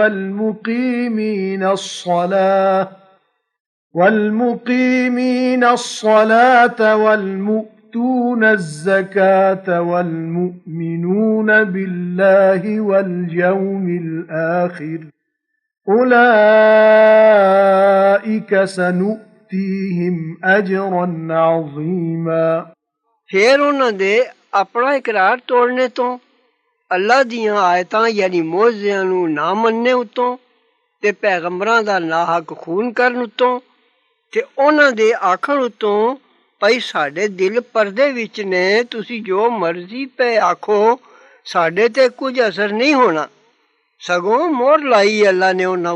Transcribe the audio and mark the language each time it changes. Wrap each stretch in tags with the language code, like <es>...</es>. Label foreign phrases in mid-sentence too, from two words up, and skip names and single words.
<ar>وَالْمُقِيمِينَ الصَّلَاةَ وَالْمُؤْتُونَ الزَّكَاةَ وَالْمُؤْمِنُونَ بِاللَّهِ وَالْيَوْمِ الْآخِرِ أُولَئِكَ سَنُؤْتِيهِمْ أَجْرًا عَظِيمًا</ar> <pa>ਫਿਰ ਉਹਨਾਂ ਦੇ ਆਪਣਾ ਇਕਰਾਰ ਤੋੜਨੇ ਤੋਂ ਅੱਲਾ ਦੀਆਂ ਆਇਤਾਂ ਯਾਨੀ ਮੌਜਜ਼ਿਆਂ ਨੂੰ ਨਾ ਮੰਨਣੇ ਉਤੋਂ ਤੇ ਪੈਗੰਬਰਾਂ ਦਾ ਨਾਹਕ ਖੂਨ ਕਰਨ ਉਤੋਂ ਤੇ ਉਹਨਾਂ ਦੇ ਆਖਣ ਉਤੋਂ ਭਾਈ ਸਾਡੇ ਦਿਲ ਪਰਦੇ ਵਿੱਚ ਨੇ ਤੁਸੀਂ ਜੋ ਮਰਜ਼ੀ ਪਏ ਆਖੋ ਸਾਡੇ ਤੇ ਕੁਝ ਅਸਰ ਨਹੀਂ ਹੋਣਾ ਸਗੋਂ ਮੋਹਰ ਲਾਈ ਅੱਲਾ ਨੇ ਉਹਨਾਂ</pa>